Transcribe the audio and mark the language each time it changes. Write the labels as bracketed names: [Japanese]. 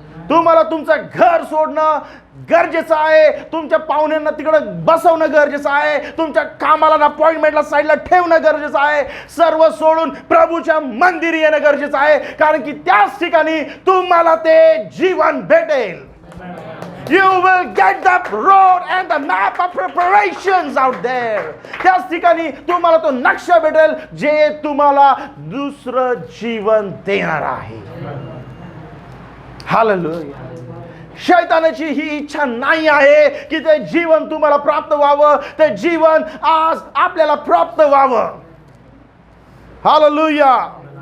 [Marathi] तुम्हाला तुमचं घर सोडणं गरजेचं आहे, तुमच्या पाहुण्यांना तिकडे बसवणं गरजेचं आहे, तुमच्या कामाला अपॉइंटमेंटला साईडला ठेवणं गरजेचं आहे, सर्व सोडून प्रभूच्या मंदिरी येणं गरजेचं आहे, कारण की त्याच ठिकाणी तुम्हाला ते जीवन भेटेल. [English] You will get the road and the map of preparations out there. [Marathi] त्याच ठिकाणी तुम्हाला तो नक्षा भेटेल जे तुम्हाला दुसरं जीवन देणार आहे. हालेलुया. शैतानाची ही इच्छा नाही आहे की ते जीवन तुम्हाला प्राप्त व्हावं, ते जीवन आज आपल्याला प्राप्त व्हावं. हालेलुया.